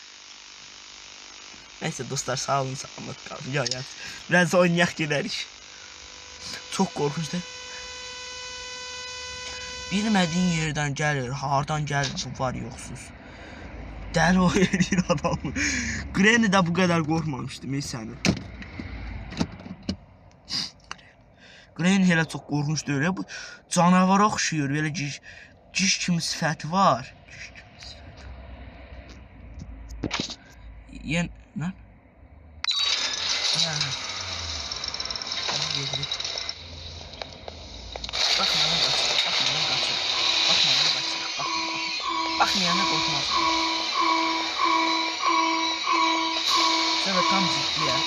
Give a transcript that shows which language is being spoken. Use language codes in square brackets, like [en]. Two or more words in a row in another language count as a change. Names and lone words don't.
[tr] Neyse dostlar sağ olun sağlık kalın. Ya biraz oynayak gelerik. Çok korkunç değil. Bilmediğin yerden gelir, [az] hardan gelir bu var yoxsuz. Dəli o edir adamı. Granny [tr] de bu kadar korkmamıştım [az] səni. Granny elə çox qorxunç deyil ya, bu canavara oxşuyur, belə ciş kimi sifəti var. [tr] Yen, lan? Bakmayana korkmaz. Sonra tam ciddi ya.